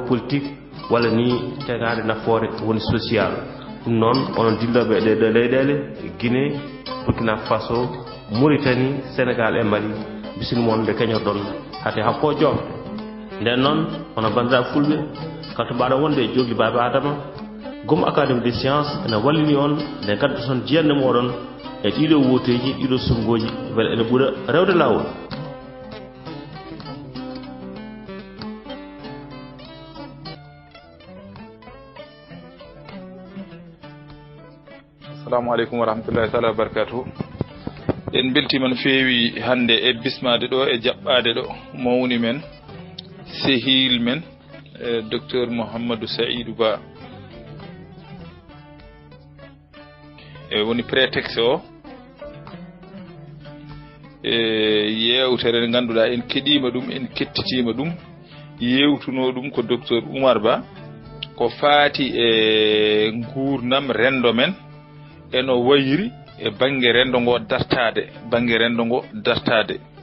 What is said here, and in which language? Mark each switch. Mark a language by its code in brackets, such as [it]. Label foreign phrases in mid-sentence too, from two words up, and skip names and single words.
[ff] politique walla ni tengade nafoore woni social ɗum noon onon dilloɓe e ɗeɗo leyɗele Guinée Burkina Faso Mauritanie Sénégal e Mali bisimon nde keñotoɗon hate hakko jom nden noon hono bandiraɓe fulɓe kalto mbaɗa wonde e jogli baaba adama gom Académie des sciences ene wallini on nde gaddoton jiyande moɗon e ɗiɗo woteji ɗiɗo sumgoji beele ene ɓuura rewde lawol. [ar] السلام عليكم ورحمة الله تعالى وبركاته. [ff] En beltima no feewi hande e bismade ɗo e jaɓɓade ɗo mawni men sehil men docteur Mouhamadou Saïdou Ba e woni prétexte o e yewtere nde ganduɗa en keɗima ɗum en kettitima ɗum yewtuno ɗum ko docteur Oumar Ba ko faati e gurdam rendo men eno wayiri e bange rendo ngo dartade bange rendo ngo dartade